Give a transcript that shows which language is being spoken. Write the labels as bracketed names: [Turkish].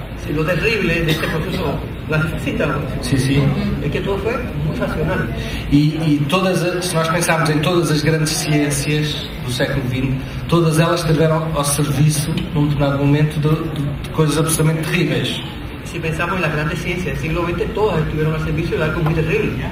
[Spanish] Sí, lo terrible de este proceso nazifascista es que todo fue muy racional. [Portuguese] E se nós pensarmos em todas as grandes ciências do século XX, todas elas estiveram ao serviço, num determinado momento, de coisas absolutamente terríveis. [Spanish] Si pensamos en las grandes ciencias del siglo XX, todas estuvieron al servicio de algo muy terrible.